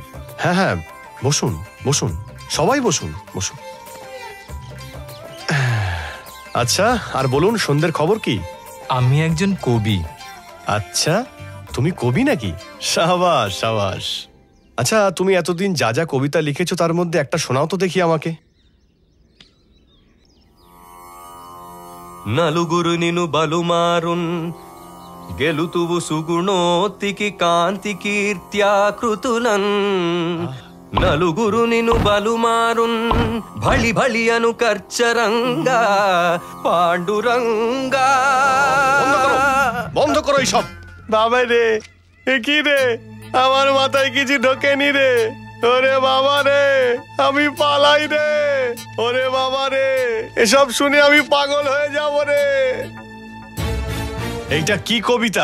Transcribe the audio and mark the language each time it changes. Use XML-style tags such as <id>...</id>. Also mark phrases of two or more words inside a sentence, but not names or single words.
<bn>হ্যাঁ হ্যাঁ, বসুন বসুন, সবাই বসুন বসুন। আচ্ছা, আর বলুন, সন্ধ্যের খবর কি? আমি একজন কবি। আচ্ছা, তুমি কবি নাকি? সাবাস সাবাস। আচ্ছা, তুমি এতদিন যা যা কবিতা লিখেছো তার মধ্যে একটা শোনাও তো দেখি আমাকে।</bn> <te>నలుగురు నిను బలుమారున్ గెలుతువు సుగుణోత్తికి కాంతి కీర్త్యాకృతులన్ నలుగురు నిను బలుమారున్ భళి భళి అను కర్చరంగా పాండురంగా।</te> <bn>বন্ধ করো এইসব। বাবা রে, এ কি রে, আমার মাথায় কিছু ঢোকেনি রে। ওরে বাবা রে, আমি পালাই রে। ওরে বাবা রে, এসব শুনে আমি পাগল হয়ে যাব রে। এইটা কি কবিতা?</bn>